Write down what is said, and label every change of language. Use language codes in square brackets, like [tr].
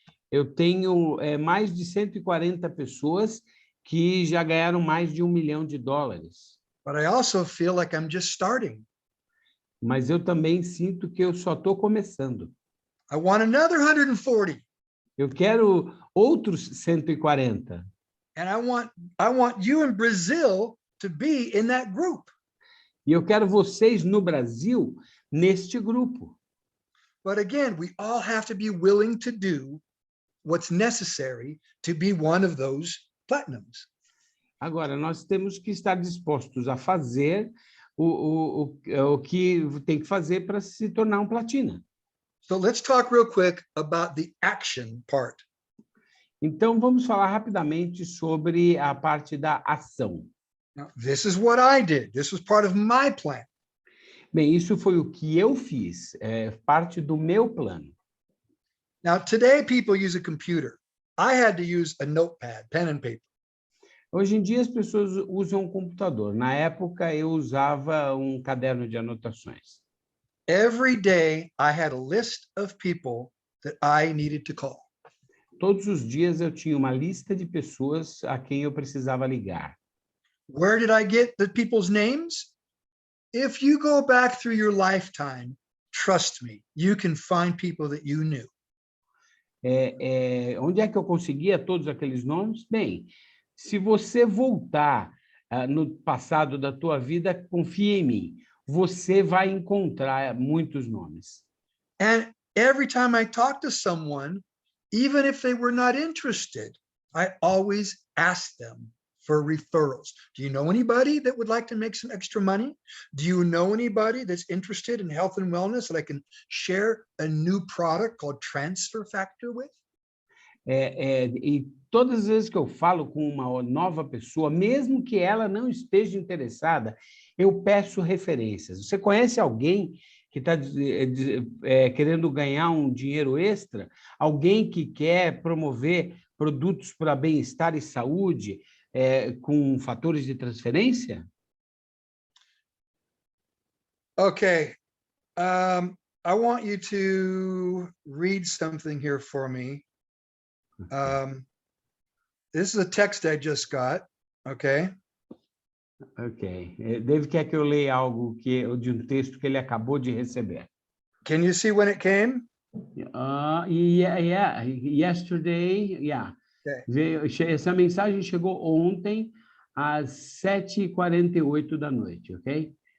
[pt] Eu tenho mais de 140 pessoas que já ganharam mais de $1 milhão. [en] But I also feel like I'm just starting. [pt] Mas eu também sinto que eu só estou começando. [en] I want another 140. [pt] Eu quero outros 140. [en] And I want you in Brazil to be in that group. [pt] E eu quero vocês no Brasil neste grupo. [en] But again, we all have to be willing to do what's necessary to be one of those platinums. [pt] Agora, nós temos que estar dispostos a fazer o que tem que fazer para se tornar um platina. [en] So let's talk real quick about the action part. [pt] Então, vamos falar rapidamente sobre a parte da ação. [en] Now, this is what I did. This was part of my plan. [pt] Bem, isso foi o que eu fiz, parte do meu plano. [en] Now, today people use a computer. I had to use a notepad, pen and paper. [pt] Hoje em dia as pessoas usam um computador. Na época eu usava um caderno de anotações. [en] Every day I had a list of people that I needed to call. [pt] Todos os dias eu tinha uma lista de pessoas a quem eu precisava ligar. [en] Where did I get the people's names? If you go back through your lifetime, trust me, you can find people that you knew. [pt] Onde é que eu conseguia todos aqueles nomes? Bem, se você voltar no passado da tua vida, confia em mim, você vai encontrar muitos nomes. [en] And every time I talk to someone, even if they were not interested, I always ask them for referrals. Do you know anybody that would like to make some extra money? Do you know anybody that's interested in health and wellness that I can share a new product called Transfer Factor with? [pt] E todas as vezes que eu falo com uma nova pessoa, mesmo que ela não esteja interessada, eu peço referências. Você conhece alguém que está querendo ganhar um dinheiro extra? Alguém que quer promover produtos para bem-estar e saúde com fatores de transferência? Okay. [en] I want you to read something here for me. This is a text I just got, okay? Ok. [pt] Dave quer que eu leia algo de um texto que ele acabou de receber. [en] Can you see when it came? Yeah. Yesterday, yeah. Okay. [pt] Essa mensagem chegou ontem às 7h48 da noite, ok?